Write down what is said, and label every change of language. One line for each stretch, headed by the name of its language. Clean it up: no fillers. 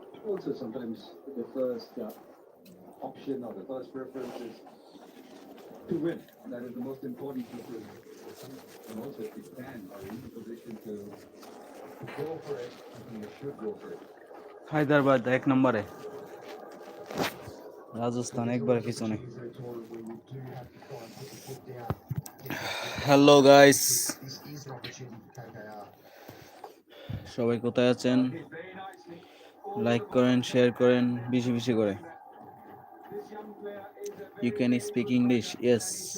English: Also, sometimes the first option or the first preference is to win. That is the most important preference. And also, if you can, are in a position to go for it, I think you should go for it.
Bangla: Hyderabad 1 নম্বরে রাজস্থান একবার পিছনে hello guys
English: This is an opportunity for KKR.
Bangla: সবাই কোথায় আছেন like করেন share করেন বেশি বেশি করে
English: you can speak English yes